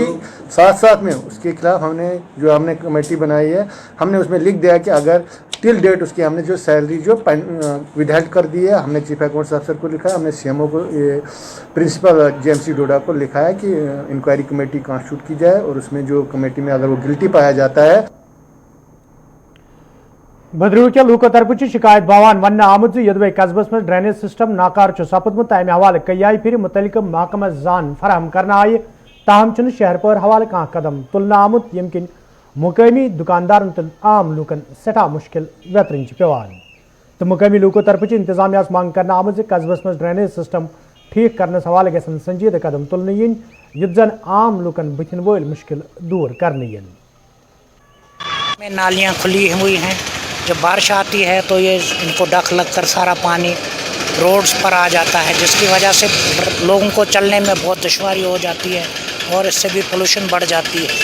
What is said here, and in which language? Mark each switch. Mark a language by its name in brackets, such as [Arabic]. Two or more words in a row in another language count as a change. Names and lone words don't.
[Hindi] साथ साथ में उसके खिलाफ हमने कमेटी बनाई है, हमने उसमें लिख दिया कि अगर [English] till date [Hindi] उसकी हमने जो सैलरी जो विदहेल्ड कर दी है, हमने [English] chief accounts officer [Hindi] को लिखा है, हमने CMO को प्रिंसिपल JMC डोडा को लिखा है कि [English] inquiry committee constitute [Hindi] की जाए और उसमें जो कमेटी में अगर वो गिल्टी पाया जाता है। [Kashmiri] बदरू के लूको तरफ शिकायत बावान वन आमुद यदि कस्बस में [English] drainage system [Kashmiri] नाकार सपदमुत तमि हवाले कई फिर मुतलिक महकमा जान फराहम करना आय, ताहम शहर पर हवाले कह कदम तुलना आमुत यम किन मुकामी दुकानदारन तो आम लूकन सठा मुश्किल वेतरन पेवान। तो मुकामी लूको तरफ इंतजामिया मांग करना आमुद कस्बस में [English] drainage system [Kashmiri] ठीक करने हवाले गसन संजीदा कदम तुलने इन युद्ध जन आम लूकन बुथन वोल मुश्किल दूर करने इन। [Hindi] में नालियाँ खुली हुई हैं, जब बारिश आती है तो ये इनको डक लगकर सारा पानी रोड्स पर आ जाता है, जिसकी वजह से लोगों को चलने में बहुत दुश्वारी हो जाती है और इससे भी पोल्यूशन बढ़ जाती है।